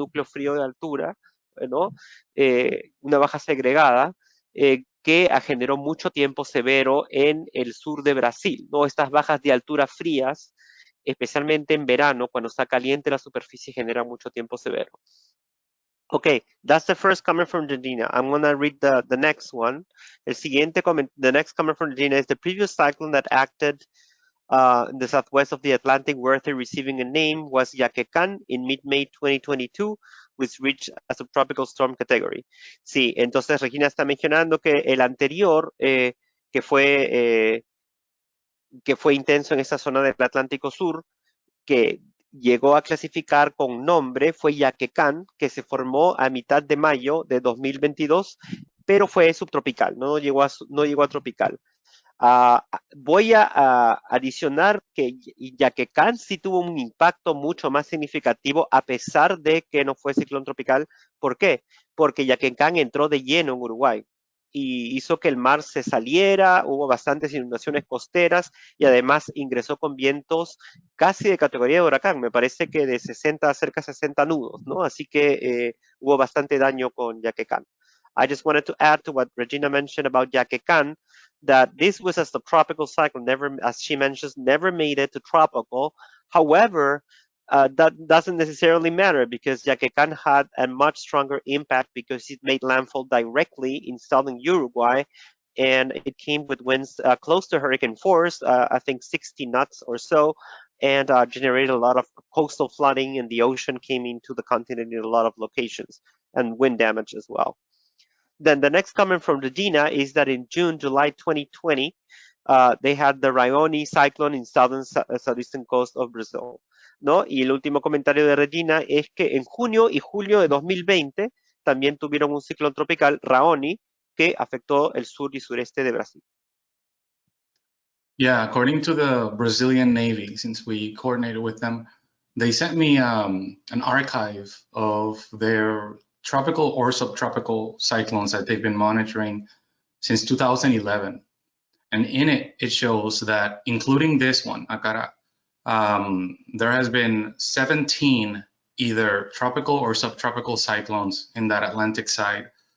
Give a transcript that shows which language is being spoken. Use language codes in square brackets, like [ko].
[es] Núcleo frío de altura, ¿no? Una baja segregada, que generó mucho tiempo severo en el sur de Brasil, ¿no? Estas bajas de altura frías, especialmente en verano, cuando está caliente la superficie, genera mucho tiempo severo. [en] Okay, that's the first comment from Regina. I'm going to read the next one. The next comment from Regina is the previous cyclone that acted in the southwest of the Atlantic worthy receiving a name was Yaquecán in mid-May 2022, which reached a subtropical storm category. [es] Sí, entonces Regina está mencionando que el anterior, que fue intenso en esa zona del Atlántico Sur, que llegó a clasificar con nombre, fue Yaquecán, que se formó a mitad de mayo de 2022, pero fue subtropical, no llegó a tropical. Voy a adicionar que Yaquecán sí tuvo un impacto mucho más significativo a pesar de que no fue ciclón tropical. ¿Por qué? Porque Yaquecán entró de lleno en Uruguay y hizo que el mar se saliera, hubo bastantes inundaciones costeras y además ingresó con vientos casi de categoría de huracán, me parece que de 60 cerca de 60 nudos, ¿no? Así que hubo bastante daño con Yaquecán. [en] I just wanted to add to what Regina mentioned about Yaquecán, that this was a subtropical cyclone, never, as she mentions, never made it to tropical. However, that doesn't necessarily matter because Yaquecán had a much stronger impact because it made landfall directly in southern Uruguay, and it came with winds close to hurricane force, I think 60 knots or so, and generated a lot of coastal flooding, and the ocean came into the continent in a lot of locations, and wind damage as well. Then the next comment from Regina is that in June, July 2020, they had the Raoni cyclone in southeastern coast of Brazil, [es] ¿no? Y el último comentario de Regina es que en junio y julio de 2020 también tuvieron un ciclón tropical, Raoni, que afectó el sur y sureste de Brasil. [en] Yeah, according to the Brazilian Navy, since we coordinated with them, they sent me an archive of their tropical or subtropical cyclones that they've been monitoring since 2011. And in it, it shows that, including this one, Akará, there has been 17 either tropical or subtropical cyclones in that Atlantic side.